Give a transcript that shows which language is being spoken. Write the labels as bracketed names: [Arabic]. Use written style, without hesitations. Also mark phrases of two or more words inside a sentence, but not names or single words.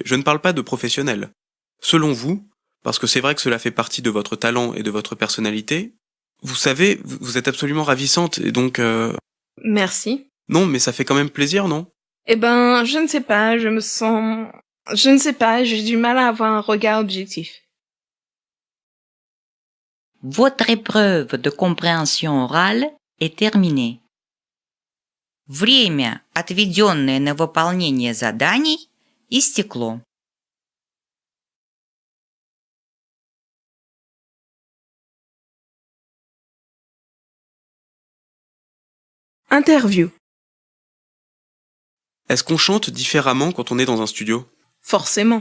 [French] Je ne parle pas de professionnels. Selon vous, parce que c'est vrai que cela fait partie de votre talent et de votre personnalité, vous savez, vous êtes absolument ravissante et donc... Merci. Non, mais ça fait quand même plaisir, non? Eh ben, je ne sais pas, Je ne sais pas, j'ai du mal à avoir un regard objectif. Votre épreuve de compréhension orale est terminée. [Russian] Время, отведенное на выполнение заданий, истекло. [French] Interview. Est-ce qu'on chante différemment quand on est dans un studio? Forcément.